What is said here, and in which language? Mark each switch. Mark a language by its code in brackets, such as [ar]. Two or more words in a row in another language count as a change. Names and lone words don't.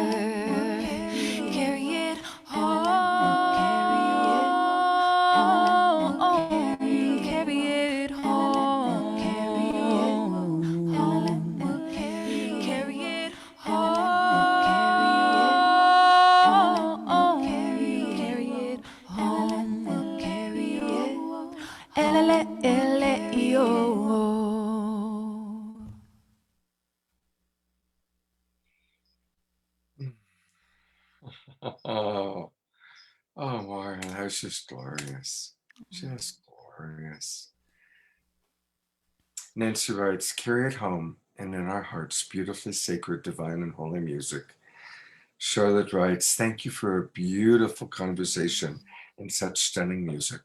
[en] Carry it home, carry it home, carry it home, carry it home, carry it. Ele-le-ele-io. Oh, Marya, that was just glorious. Just glorious. Nancy writes, carry it home and in our hearts, beautifully sacred, divine, and holy music. Charlotte writes, thank you for a beautiful conversation and such stunning music.